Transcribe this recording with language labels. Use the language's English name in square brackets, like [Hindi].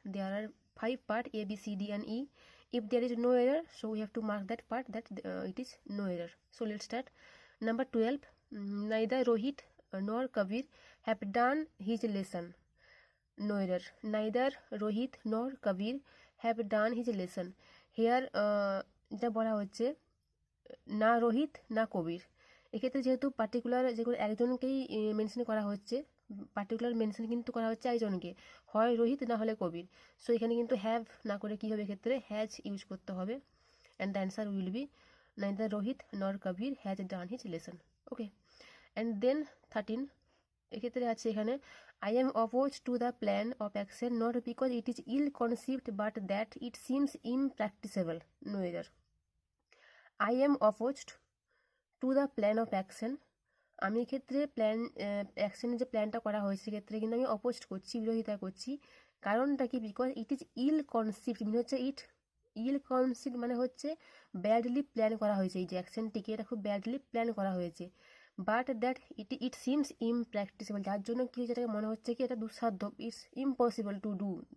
[English] There are 5 parts, A, B, C, D and E. If there is no error, so we have to mark that part that it is no error. So let's start. Number 12. Neither Rohit nor Kabir have done his lesson. No error. Neither Rohit nor Kabir have done his lesson. [Bangla] Here যা বলা হচ্ছে না রোহিত না কবির, এক্ষেত্রে যেহেতু particular যে কোনো একজনকেই mention করা হচ্ছে, পার্টিকুলার মেনশন কিন্তু করা হচ্ছে একজনকে, হয় রোহিত না হলে কবির। সো এখানে কিন্তু হ্যাভ না করে কী হবে, এক্ষেত্রে হ্যাজ ইউজ করতে হবে। [English] And the answer will be neither Rohit nor Kabir has done his lesson. Okay, and then 13 [Bangla] এক্ষেত্রে আছে এখানে [English] I am opposed to the plan of action not because it is ill conceived but that it seems impracticable. No error. I am opposed to the plan of action. [Bangla] আমি এক্ষেত্রে অ্যাকশনের যে প্ল্যানটা করা হয়েছে সেক্ষেত্রে কিন্তু আমি অপোজড করছি, বিরোধিতা করছি। কারণটা কি? [English] because it is ill conceived, [Bangla] মানে হচ্ছে ইল কনসিভড মানে হচ্ছে ব্যাডলি প্ল্যান করা হয়েছে। এই যে অ্যাকশনটিকে এটা খুব ব্যাডলি প্ল্যান করা হয়েছে। [English] but that it seems impracticable, [Bangla] যার জন্য কি যেটাকে মনে হচ্ছে কি এটা দুঃসাধ্য, [English] It's impossible to do.